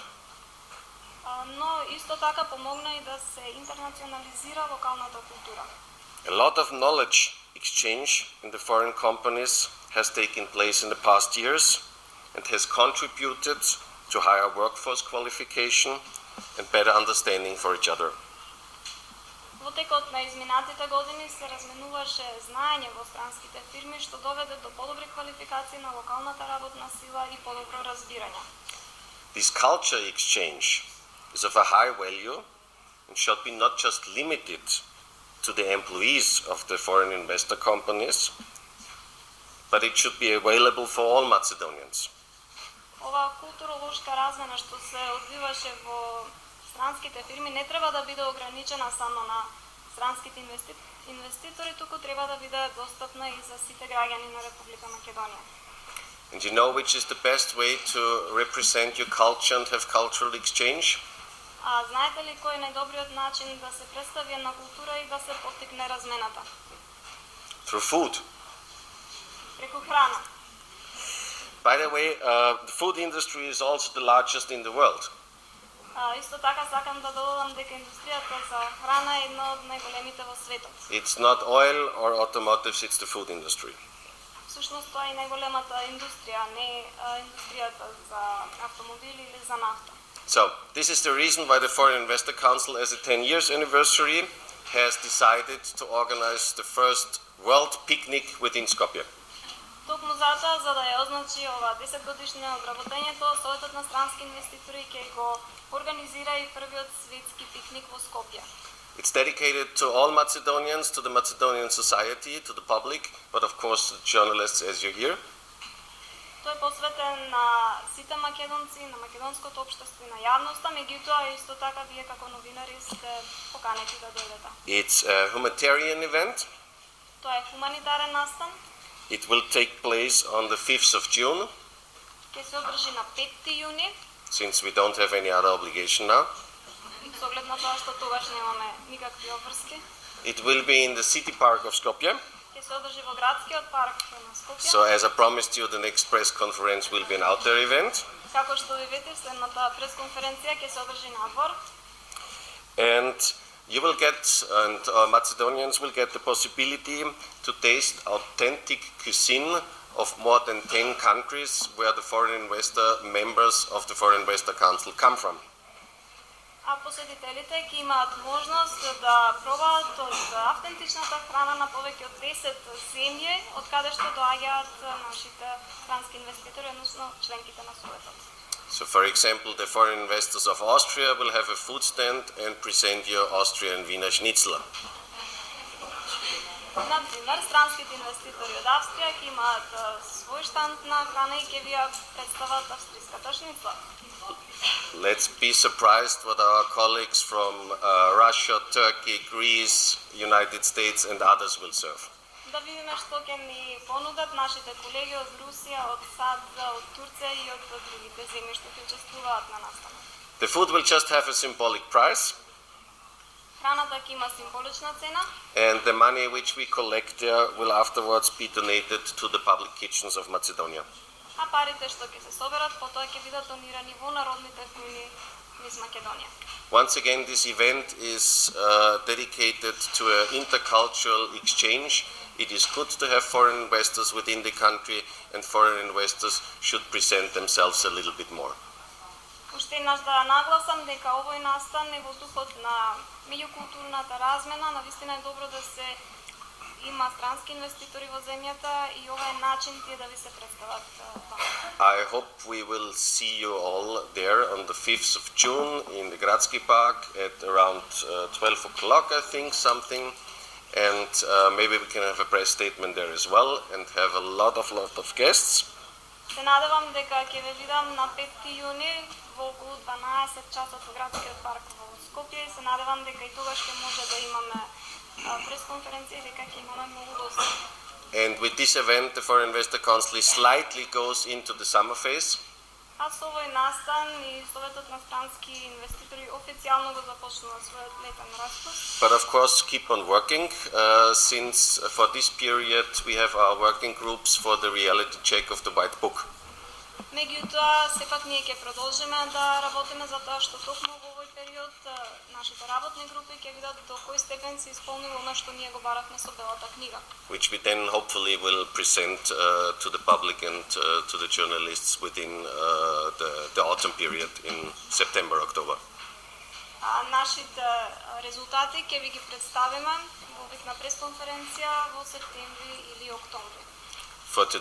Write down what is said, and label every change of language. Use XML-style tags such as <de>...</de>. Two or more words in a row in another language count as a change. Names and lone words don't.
<mk>Но исто така помогна и да се интернационализира локалната култура.</mk> <en>A lot of knowledge exchange in the foreign companies has taken place in the past years and has contributed to higher workforce qualification and better understanding for each other.</en> <mk>Во текот на изминатите години се разменуваше знаење во странските фирми, што доведе до подобри квалификации на локалната работна сила и подобро разбирање.</mk> <en>This culture exchange is of a high value and should be not just limited to the employees of the foreign investor companies, but it should be available for all Macedonians.</en> <mk>Оваа културолошка размена што се одвиваше во странските фирми не треба да биде ограничена само на странските инвеститори, туку треба да биде достапна и за сите граѓани на Република Македонија.</mk> <en>And you know which is the best way to represent your culture and have cultural exchange?</en> <mk>А знаете ли кој е најдобриот начин да се представи една култура и да се поттикне размената?</mk> <en>Through food.</en> <mk>Преку храна.</mk> <en>By the way, the food industry is also the largest in the world.</en> <mk>Исто така сакам да додадам дека индустријата за храна е една од најголемите во светот.</mk> <en>It's not oil or automotives, it's the food industry.</en> <mk>Всушност тоа е најголемата индустрија, не индустријата за автомобили или за нафта.</mk> <en>So, this is the reason why the Foreign Investor Council, as a 10 years anniversary, has decided to organize the first world picnic within Skopje.</en> <mk>Токму затоа, за да ја означи ова 10 годишно обработењето, Советот на странски инвеститори ќе го организира и првиот светски пикник во Скопје.</mk> <en>It's dedicated to all Macedonians, to the Macedonian society, to the public, but of course to the journalists as you hear.</en> <mk>Тој е посветен на сите македонци, на македонското општество и на јавноста, меѓутоа исто така вие како новинари сте поканети да дојдете.</mk> <en>It's a humanitarian event.</en> <mk>Тоа е хуманитарен настан.</mk> <en>It will take place on the 5th of June,</en> <mk>Ќе се одржи на 5 јуни,</mk> <en>since we don't have any other obligation now.</en> <mk>со оглед на тоа што тогаш немаме никакви обврски.</mk> <en>It will be in the city park of Skopje.</en> <mk>Ќе се одржи во градскиот парк на Скопје.</mk> <en>So as I promised you, the next press conference will be an outdoor event.</en> <mk>Како што ви ветив, следната пресконференција ќе се одржи надвор.</mk> <en>And you will get, and Macedonians will get the possibility to taste authentic cuisine of more than 10 countries where the foreign investor members of the Foreign Investor Council come from.</en> <mk>А посетителите ќе имаат можност да пробаат од автентичната храна на повеќе од 10 земји, од каде што доаѓаат нашите странски инвеститори, односно членките на Советот.</mk> <en>So, for example, the foreign investors of Austria will have a food stand and present you Austrian Wiener Schnitzel.</en> <mk>Например, странските инвеститори од Австрија ќе имаат свој штанд на храна и ќе ви ја представат австриската шницла.</mk> <en>Let's be surprised what our colleagues from Russia, Turkey, Greece, United States and others will serve.</en> <mk>Да видиме што ќе ни понудат нашите колеги од Русија, од САД, од Турција и од другите земји што ќе учествуваат на настанот.</mk> <en>The food will just have a symbolic price,</en> <mk>Храната ќе има символична цена,</mk> <en>and the money which we collect there will afterwards be donated to the public kitchens of Macedonia.</en> <mk>а парите што ќе се соберат потоа ќе бидат донирани во народните кујни низ Македонија.</mk> <en>Once again, this event is dedicated to an intercultural exchange. It is good to have foreign investors within the country, and foreign investors should present themselves a little bit more.</en> <mk>Уште еднаш да нагласам дека овој настан е во духот на меѓукултурната размена, навистина е добро да се има странски инвеститори во земјата и ова е начин тие да ви се представат тоа.</mk> <en>I hope we will see you all there on the 5th of June in the Gradski Park at around 12 o'clock, I think, something. And maybe we can have a press statement there as well and have a lot of guests.</en> <mk>Се надевам дека ќе ве видам на 5 јуни во околу 12 часот во градскиот парк во Скопје и се надевам дека и тогаш ќе може да имаме пресконференција и дека ќе имаме многу гости.</mk> <en>And with this event, the Foreign Investor Council slightly goes into the summer phase.</en> <mk>А со овој настан и Советот на странски инвеститори официјално го започнува својот летен распуст.</mk> <en>But of course, keep on working, since for this period we have our working groups for the reality check of the White Book.</en> <mk>Меѓутоа, сепак ние ќе продолжиме да работиме за тоа што токму во овој период нашите работни групи ќе видат до кој степен се исполнило она што ние го баравме со Белата книга.</mk> <en>Which we then hopefully will present to the public and to the journalists within the autumn period in September, October.</en> <mk>Нашите резултати ќе ви ги представиме во вид на пресконференција во септември или октомври.</mk> <en>For today.</en>